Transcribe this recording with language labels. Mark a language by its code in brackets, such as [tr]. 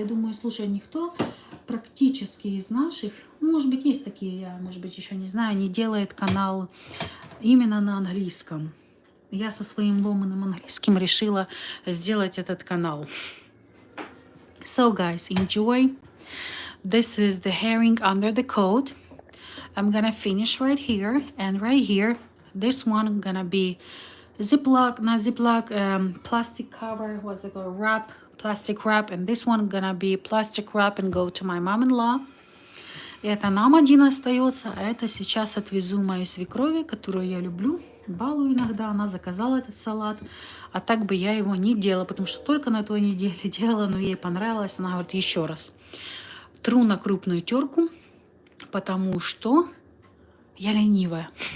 [ru] Я думаю, слушай, никто практически из наших, может быть, есть такие, я, может быть, еще не знаю, не делает канал именно на английском. Я со своим ломаным английским решила сделать этот канал. [en] So, guys, enjoy. This is the herring under the coat. I'm gonna finish right here, and right here, this one gonna be plastic cover, what's it called, plastic wrap, and this one gonna be plastic wrap and go to my mom-in-law. [ru] Это нам один остается, а это сейчас отвезу моей свекрови, которую я люблю, балую иногда. Она заказала этот салат, а так бы я его не делала, потому что только на той неделе делала, но ей понравилось. Она говорит, еще раз. Тру на крупную терку, потому что я ленивая.